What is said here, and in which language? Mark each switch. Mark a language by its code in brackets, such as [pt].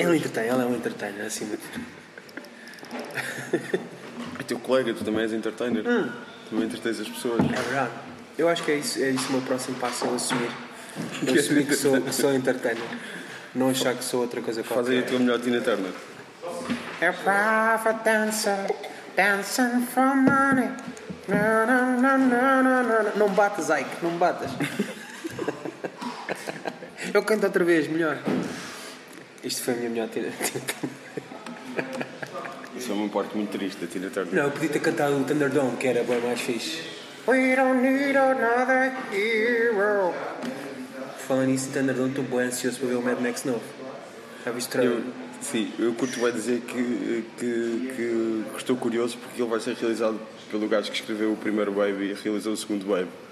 [pt] Ele é um entertainer, acima de tudo. É teu colega, tu também és entertainer. Também entretens as pessoas. É verdade. Eu acho que é isso o meu próximo passo, eu assumir. Eu assumir que sou entertainer. Não achar que sou outra coisa qualquer. Faz aí a tua melhor Tina Turner. [en] A private dancer, dancing for money. [pt] Na, na, na, na, na, na. Não bates, Ike, não bates. Eu canto outra vez, melhor. Isto foi a minha melhor Tina Turner. Isso é uma parte muito triste da Tina Turner. Não, eu podia ter cantado o Thunderdome, que era bem mais fixe. [en] We don't need another hero. [pt] Falando nisso, Thunderdome, estou bem ansioso para ver o Mad Max novo. Já viste o trailer? Sim, eu curto bem dizer que estou curioso porque ele vai ser realizado pelo gajo que escreveu o primeiro Baby e realizou o segundo Baby.